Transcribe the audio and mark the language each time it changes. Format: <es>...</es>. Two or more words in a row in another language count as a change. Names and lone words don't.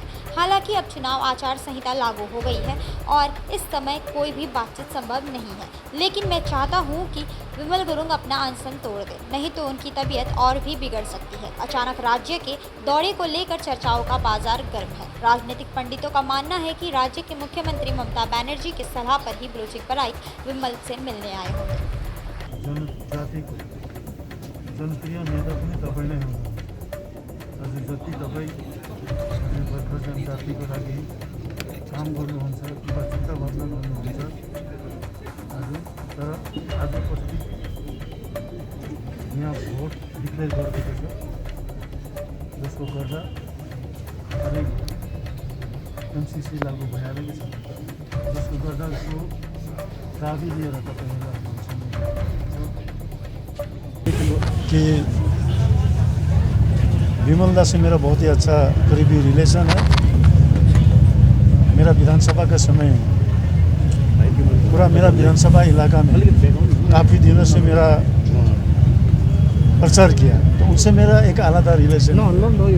<hi>हालांकि अब चुनाव आचार संहिता लागू हो गई है और इस समय कोई भी बातचीत संभव नहीं है, लेकिन मैं चाहता हूं कि विमल गुरुंग अपना अनशन तोड़ दे, नहीं तो उनकी तबीयत और भी बिगड़ सकती है। अचानक राज्य के दौरे को लेकर चर्चाओं का बाजार गर्म है। राजनीतिक पंडितों का मानना है कि राज्य के मुख्यमंत्री ममता बनर्जी की सलाह पर ही बुलुचिक बड़ाइक विमल से मिलने आए होंगे।</hi> <ne>जनप्रिय नेता पनि तपाईँ नै हुनुहुन्छ। आज जति तपाईँ गोर्खा जनजातिको लागि काम गर्नुहुन्छ वा चिन्ता भावना गर्नुहुन्छ तर आज पछि यहाँ</ne> <en>vote declare</en> <ne>गरिएको छ, जसको गर्दा हरेक एमसिसी लागू भइहालेको छ, जसको गर्दा त्यो दाबी लिएर तपाईँहरूलाई कि विमल दा</ne> <hi>से मेरा बहुत ही अच्छा करीबी रिलेशन है। मेरा विधानसभा का समय पूरा मेरा विधानसभा इलाका में काफ़ी दिनों से मेरा प्रचार किया, तो उनसे मेरा एक आलादा रिलेशन है।</hi>